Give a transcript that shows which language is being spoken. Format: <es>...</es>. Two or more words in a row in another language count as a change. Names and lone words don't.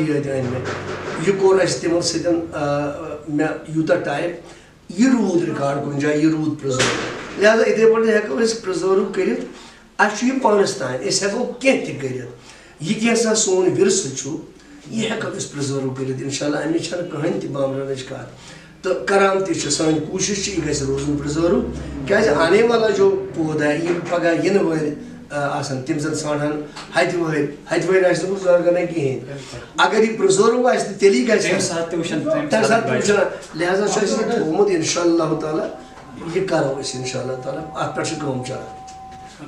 <ks>یٲتۍ أنۍ مےٚ یہِ کوٚر اَسہِ تِمن سۭتۍ مےٚ یوٗتاہ ٹایم یہِ روٗد رِکاڈ کُنہِ جایہِ یہِ روٗد پرٛزٲرٕو لہٰذا یِتھٕے پٲٹھۍ ہٮ۪کو أسۍ پرٛزٲرٕو کٔرِتھ اَسہِ چھُ یہِ پانَس تانۍ أسۍ ہٮ۪کو کیٚنٛہہ تہِ کٔرِتھ یہِ کیٛاہ سا سون وِرثہٕ چھُ یہِ ہٮ۪کو أسۍ پرٛزٲرٕو کٔرِتھ</ks> <ar>اِنشاء اللہ</ar> <ks>اَمِچ چھَنہٕ کٕہٕنۍ تہِ بامبرنٕچ کَتھ تہٕ کران تہِ چھِ سٲنۍ کوٗشِش چھِ یہِ گژھِ روزُن پرٛزٲرٕو کیٛازِ</ks> <ur>آنے والا جو پود ہے</ur> <ks>یِم پگاہ یِنہٕ وٲلۍ آسان تِم زَن ژھانٛڈہن ہَتہِ وٲرۍ آسہِ نہٕ گُزار گَنَے کِہیٖنۍ اگر یہِ پرٛزٲرٕو آسہِ تہٕ تیٚلی گژھِ تَمہِ ساتہٕ تہِ وٕچھان لہٰذا چھُ اَسہِ یہِ تھوٚومُت</ks> <ar>اِنشاء اللہ تعالیٰ</ar> <ks>یہِ کَرو أسۍ</ks> <ar>اِنشاء اللہ تعالیٰ</ar> <ks>اَتھ پٮ۪ٹھ چھِ کٲم چلان</ks>